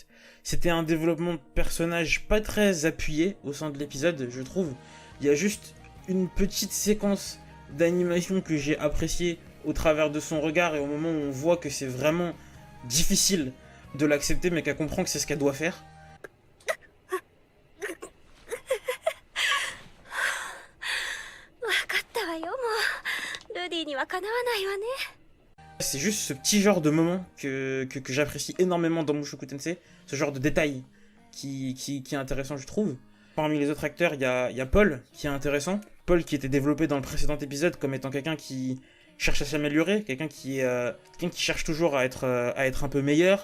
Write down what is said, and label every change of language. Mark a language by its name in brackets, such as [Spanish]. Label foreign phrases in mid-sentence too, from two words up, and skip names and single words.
[French] C'était un développement de personnage pas très appuyé au sein de l'épisode, je trouve. Il y a juste une petite séquence d'animation que j'ai appréciée au travers de son regard et au moment où on voit que c'est vraiment difficile de l'accepter mais qu'elle comprend que c'est ce qu'elle doit faire. [Japanese] わかったわよ、もう。ルディにはかなわないわね。 [French] C'est juste ce petit genre de moment que j'apprécie énormément dans Mushoku Tensei, ce genre de détail qui est intéressant, je trouve. Parmi les autres acteurs, il y a Paul, qui est intéressant. Paul qui était développé dans le précédent épisode comme étant quelqu'un qui cherche à s'améliorer, quelqu'un qui cherche toujours à être un peu meilleur.